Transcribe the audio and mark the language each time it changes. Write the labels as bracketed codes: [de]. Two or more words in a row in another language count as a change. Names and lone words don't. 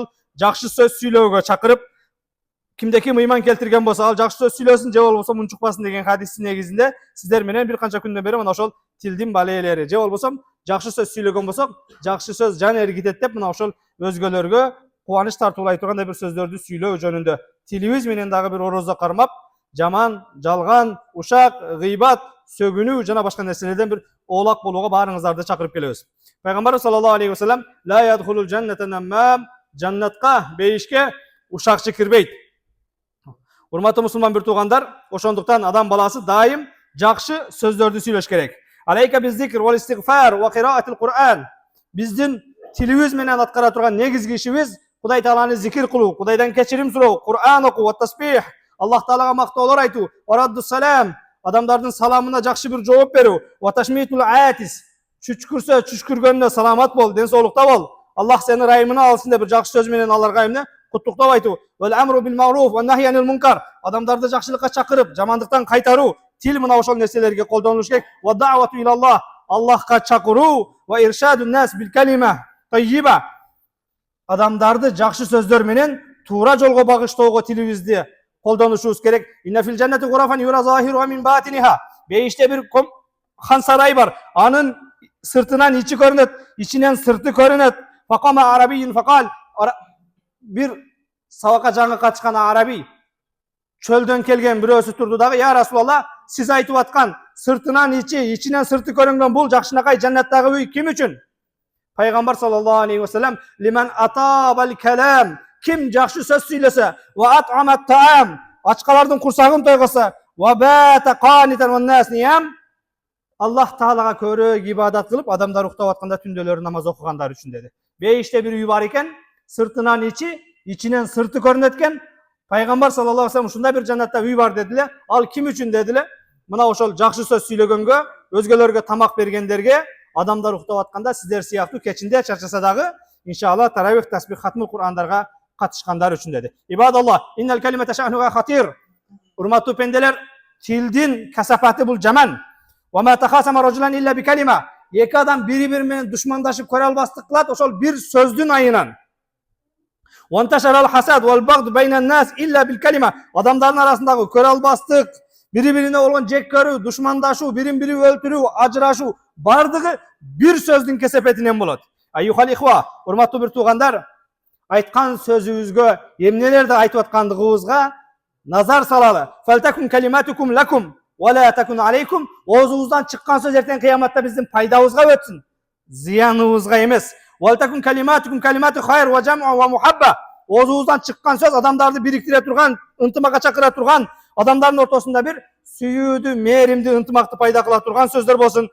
[ky] жакшы сөз сүйлөөгө чакырып, кимде ким ыйман келтирген болсо ал жакшы сөз сүйлөсүн, же болбосо мунчукпасын деген хадистин негизинде сиздер менен бир канча күндөн бери мына ошол тилдин балээлери, же болбосо жакшы сөз сүйлөгөн болсок, жакшы сөз жан эргитет деп мына ошол өзгөлөргө кубаныч тартуулай тургандай бир сөздөрдү сүйлөө жөнүндө тилибиз менен дагы бир орозо кармап, жаман, жалган, ушак, гыйбат, сөгүнүү жана башка нерселерден бир оолак болууга баарыңыздарды чакырып келебиз. [ar] Пайгамбар صلى الله عليه وسلم لا يدخل الجنة نمام, [ky] жаннатка бейишке ушакчы кирбейт. Урматтуу мусулман бир туугандар, ошондуктан адам баласы дайым жакшы сөздөрдү сүйлөш керек. [ar] عليك بالذكر والاستغفار وقراءة القرآن. [ky] Биздин тилибиз менен аткара турган негизги ишибиз Кудай Тааланы зикир кылуу, Кудайдан кечирим суроо, Кур'ан окуу, [ar] والتسبيح, [ky] Аллах Таалага мактоолор айтуу, [ar] ورد السلام, [ky] адамдардын саламына жакшы бир жооп берүү, [ar] وتشميت العاطس, [ky] чүчкүрсө чүчкүргөнүнө саламат бол, ден соолукта бол, Аллах сени райымына алсын деп бир жакшы сөз менен аларга эмне куттуктап айтуу, [ar] والأمر بالمعروف والنهي عن المنكر, [ky] адамдарды жакшылыкка чакырып, жамандыктан кайтаруу, тил мына ошол нерселерге колдонулуш керек. [ar] والدعوة إلى الله, [ky] Аллахка чакыруу, [ar] وإرشاد الناس بالكلمة الطيبة, [ky] адамдарды жакшы сөздөр менен туура жолго багыштоого тилибизди колдонушубуз керек. [ar] إن في الجنة غرفا يرى ظاهرها من باطنها, [ky] бейиште бир хан сарай бар, анын сыртынан ичи көрүнөт, ичинен сырты көрүнөт. [ar] فقام أعرابي فقال, [ky] бир сабакка жаңы катышкан араби чөлдөн келген бирөөсү турду дагы, [ar] يا رسول الله, [ky] сиз айтып аткан сыртынан ичи, ичинен сырты көрүнгөн бул жакшынакай жаннаттагы үй ким үчүн? Пайгамбар [ar] صلى الله عليه وسلم لمن أطاب الكلام, [ky] ким жакшы сөз сүйлөсө, [ar] وأطعم الطعام, [ky] ачкалардын курсагын тойгосо, [ar] وبات قانتا والناس نيام, [ky] Аллах Таалага көрөк ибадат кылып, адамдар уктап атканда түндөлөрү намаз окугандар үчүн деди. Бейиште бир үй бар экен, сыртынан ичи, ичинен сырты көрүнөт экен. Пайгамбар [ar] صلى الله عليه وسلم [ky] ушундай бир жаннатта үй бар дедиле. Ал ким үчүн дедиле? Мына ошол жакшы сөз сүйлөгөнгө, өзгөлөргө тамак бергендерге, адамдар уктап атканда сиздер сыяктуу кечинде чарчаса дагы, иншалла таравих, тасбих, хатмул Кур'андарга катышкандар үчүн деди. [ar] Ибадаллах, إن الكلمة شأنها خطير. [ky] Урматтуу пенделер, тилдин касафаты бул жаман. [ar] وما تخاصم رجلان إلا بكلمة. [ky] Эки адам бири-бири менен душмандашып көрө албастык кылат ошол бир сөздүн айынан. [ar] وانتشر الحسد والبغض بين الناس إلا بالكلمة. [ky] Адамдардын арасындагы көрө албастык, бири-бирине болгон жек көрүү, душмандашуу, бирин-бири өлтүрүү, ажырашуу бардыгы бир сөздүн кесепетинен болот. [ar] أيها الإخوة, [ky] урматтуу бир туугандар, айткан сөзүбүзгө эмнелерди айтып аткандыгыбызга назар салалы. [ar] فلتكن كلمتكم لكم ولا تكن عليكم. [ky] Оозубуздан чыккан сөз эртең кыяматта биздин пайдабызга өтсүн, зыяныбызга эмес. [ar] ولتكن كلمتكم كلمة خير وجمع ومحبة. [ky] Оозубуздан чыккан сөз адамдарды бириктире турган, ынтымакка чакыра турган, адамдардын ортосунда бир сүйүүдү, мээримди, ынтымакты пайда кыла турган сөздөр болсун.